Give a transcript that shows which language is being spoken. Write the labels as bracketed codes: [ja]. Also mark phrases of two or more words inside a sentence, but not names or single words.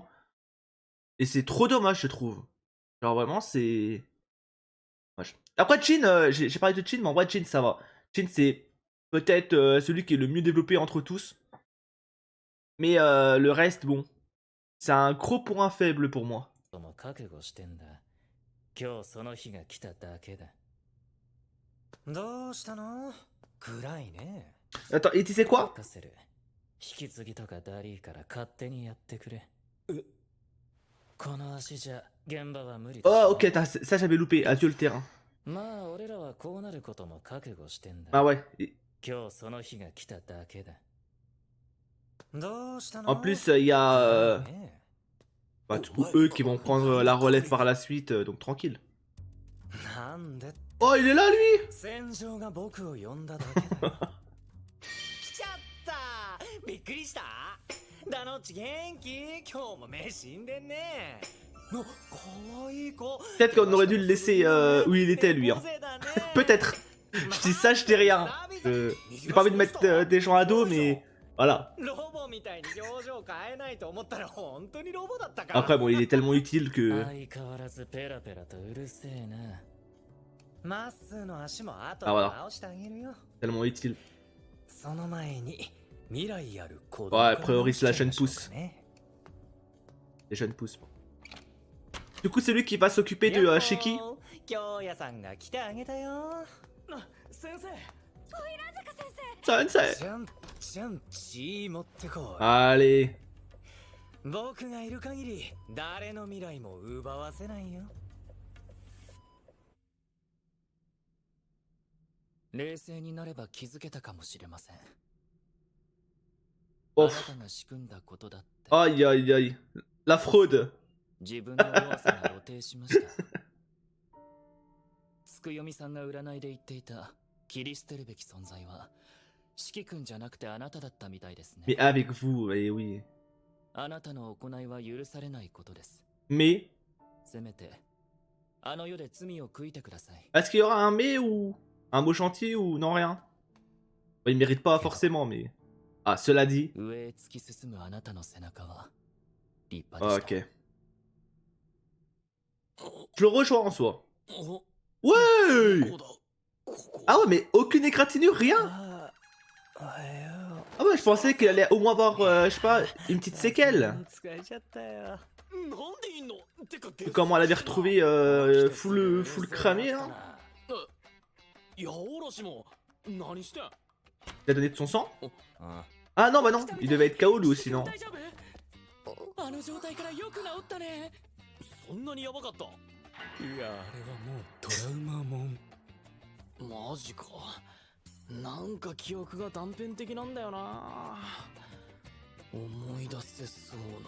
[fr] Et c'est trop dommage, je trouve. Genre vraiment, c'est. Dommage. Après, Jin, j'ai parlé de Jin, mais en vrai, Jin, ça va. Jin, c'est peut-être celui qui est le mieux développé entre tous. Mais le reste, bon. C'est un gros point faible pour moi. [ja] も覚悟してんだ今日その日が来ただけだどうしたの暗いね [fr] Attends, et tu sais quoi? [ja] 任せる引き継ぎとかダリーから勝手にやってくれこの足じゃ現場は無理だし [fr] Oh, ok, ça j'avais loupé. Adieu le terrain. [ja] まあ俺らはこうなることも覚悟してんだ [fr] Ah ouais. [ja] 今日その日が来ただけだ [fr] En plus, il y a bah, du coup, eux qui vont prendre la relève par la suite, donc tranquille. [ja] なんで [fr] Oh, il est là lui! [ja] 戦場が僕を呼んだだけだよ来ちゃったびっくりしたダノッチ元気今日も目死んでんねのかわいい子 [fr] Peut-être qu'on aurait dû le laisser où il était lui. Hein. Peut-être. Je dis ça, je dis rien. J'ai pas envie de mettre des gens à dos, mais voilà. [ja] ロボみたいに表情変えないと思ったら本当にロボだったか [fr] Après, bon, il est tellement utile que. [ja] 相変わらずペラペラとうるせえなまっすーの足も後であわら直してあげるよ [fr] Tellement utile. [ja] その前に未来ある子 [fr] Ouais, a priori, c'est la jeune pousse. Les jeunes pousses. Du coup, c'est lui qui va s'occuper de Shiki. [ja] 京也さんが来てあげたよ先生 [fr] Sensei. [ja] ちゃん血持ってこい [fr] Allez. [ja] 僕がいる限り誰の未来も奪わせないよ冷静になれば気づけたかもしれません [fr] Ouf. [ja] あなたが仕組んだことだって [fr] Aïe, aïe, aïe. La fraude. [ja] 自分の弱さが露呈しましたつくよみさんが占いで言っていた切り捨てるべき存在は四季君じゃなくてあなただったみたいですね [fr] Mais avec vous, eh oui. [ja] あなたの行いは許されないことです [fr] Mais. [ja] せめてあの世で罪を悔いてください [fr] Est-ce qu'il y aura un mais ou un mot chantier ou non rien? Il mérite pas forcément, mais. Ah, cela dit. [ja] 上へ突き進むあなたの背中は立派でした [fr] Ok. Je le rejoins en soi. Ouais! Ah ouais, mais aucune égratignure, rien! Ah ouais, je pensais qu'elle allait au moins avoir, je sais pas, une petite séquelle. Comment elle avait retrouvé full cramé, hein? [ja] 八百万も何してん？ [fr] Il a donné de son sang? [ja] あ [fr] Ah non, bah non, il devait être KO lui aussi, non? [ja] 大丈夫？あの状態からよく治ったね。そんなにヤバかった？いやあれはもうトラウマもん。マジか。なんか記憶が断片的なんだよな。思い出せそうな。